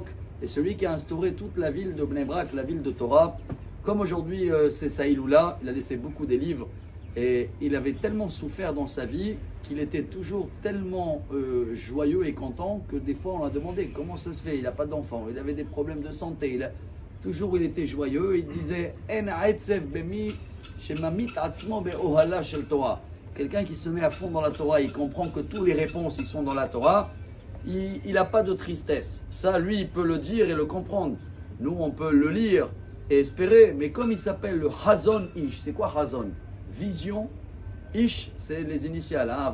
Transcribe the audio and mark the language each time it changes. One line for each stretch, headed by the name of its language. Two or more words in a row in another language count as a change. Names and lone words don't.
French: Et celui qui a instauré toute la ville de Bnei Brak, la ville de Torah, comme aujourd'hui c'est Saïloula, il a laissé beaucoup des livres et il avait tellement souffert dans sa vie qu'il était toujours tellement joyeux et content que des fois on l'a demandé comment ça se fait, il n'a pas d'enfant, il avait des problèmes de santé, toujours il était joyeux, il disait
Hebrew: אין העצב במי שממית עצמו באהלה של תורה.
French: Quelqu'un qui se met à fond dans la Torah, il comprend que toutes les réponses ils sont dans la Torah. Il n'a pas de tristesse. Ça, lui, il peut le dire et le comprendre. Nous, on peut le lire et espérer. Mais comme il s'appelle le Hazon Ish, c'est quoi Hazon? Vision. Ish, c'est les initiales. Hein?